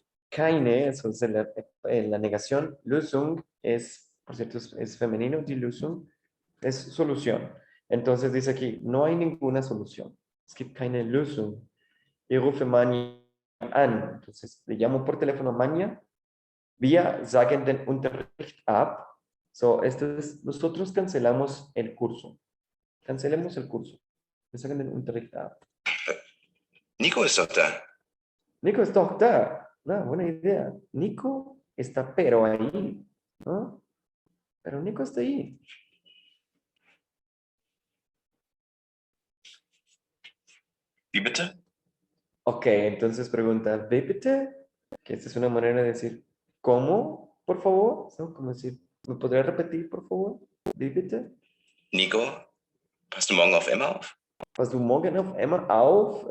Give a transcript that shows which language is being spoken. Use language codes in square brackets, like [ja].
[es] Keine, eso es la negación. Lösung es, por cierto, es femenino. Die Lösung es solución. Entonces dice aquí, no hay ninguna solución. [de] Es gibt keine Lösung. Ich rufe Manja an. [es] Entonces le llamo por teléfono a Manja. [de] Wir sagen den Unterricht ab. [es] So, esto es, nosotros cancelamos el curso. Cancelemos el curso. [de] Wir sagen den Unterricht ab. Nico ist doch da. Nico ist doch da. [es] No, buena idea. Nico está pero ahí, ¿no? Pero Nico está ahí. [de] Wie bitte? [es] Ok, entonces pregunta, [de] ¿wie bitte? [es] Que esta es una manera de decir, ¿cómo? Por favor. ¿No? Como decir, ¿me podría repetir, por favor? [de] ¿Wie bitte? Nico, passt du morgen auf Emma auf? ¿Passt du morgen auf Emma auf?